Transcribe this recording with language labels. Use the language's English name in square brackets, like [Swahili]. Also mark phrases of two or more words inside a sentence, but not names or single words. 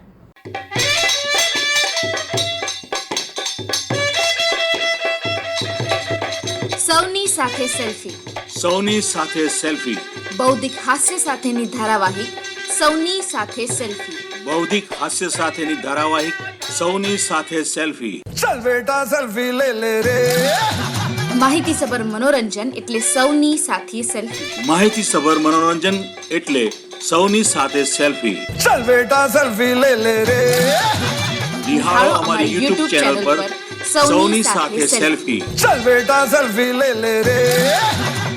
[Gujarati] સૌની સાથે સેલ્ફી, સૌની સાથે સેલ્ફી, બૌદ્ધિક હાસ્ય સાથેની ધારાવાહિક સૌની સાથે સેલ્ફી. બૌદ્ધિક હાસ્ય સાથેની ધારાવાહિક સૌની સાથે સેલ્ફી. [Hindi] चल बेटा सेल्फी ले ले रे [Gujarati] માહિતીસભર મનોરંજન એટલે સૌની સાથે સેલ્ફી. માહિતીસભર મનોરંજન એટલે સૌની સાથે સેલ્ફી. [Hindi] चल बेटा सेल्फी ले ले रे [Gujarati] નિહાળો અમારી YouTube ચેનલ પર સૌની સાથે સેલ્ફી. [Hindi] चल बेटा सेल्फी ले ले रे